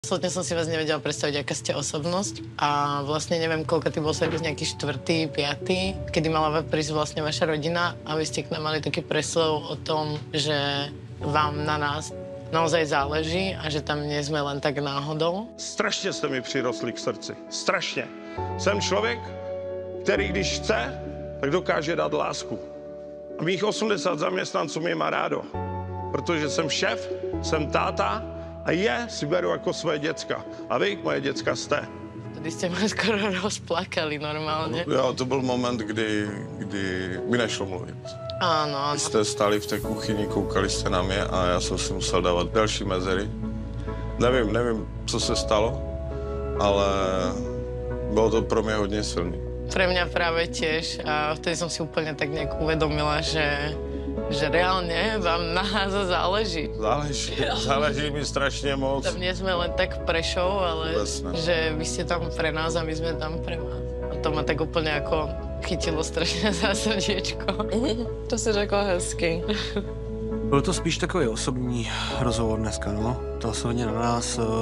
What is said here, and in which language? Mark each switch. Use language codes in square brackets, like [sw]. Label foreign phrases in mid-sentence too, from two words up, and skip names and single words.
[sk] Absolutne som si vás nevedela predstaviť, aká ste osobnosť a vlastne neviem, koľko ty bol servis, nejaký 4., 5., kedy mala prísť vlastne vaša rodina a vy ste k nám mali taký preslov o tom, že vám na nás naozaj záleží a že tam nie sme len tak náhodou. [cs] Strašně jste mi přirostli k srdci. Strašně. Jsem člověk, který když chce, tak dokáže dát lásku. A mých 80 zaměstnanců mě má rádo, protože jsem šéf, jsem táta a si beru jako svoje děcka. A vy, moje děcka, jste. [sk] Tady ste ma skoro rozplakali normálne. [cs] Jo, to byl moment, kdy mi nešlo mluvit. [sk] Áno, áno. [cs] Vy jste stáli v té kuchyni, koukali jste na mě a já jsem si musel dávat další mezery. Nevím, co se stalo, ale bylo to pro mě hodně silný. [sk] Pre mňa práve tiež a vtedy som si úplne tak nejak uvedomila, že reálne vám na nás záleží. [cs] Záleží mi strašně moc. [sk] Tam nie sme len tak pre show, ale Jasné. že vy ste tam pre nás a my sme tam pre vás. A to ma tak úplne ako chytilo strašne za srdiečko. [cs] To si řekla hezky. Byl to spíš takový osobní rozhovor dneska, no. To se hodně na nás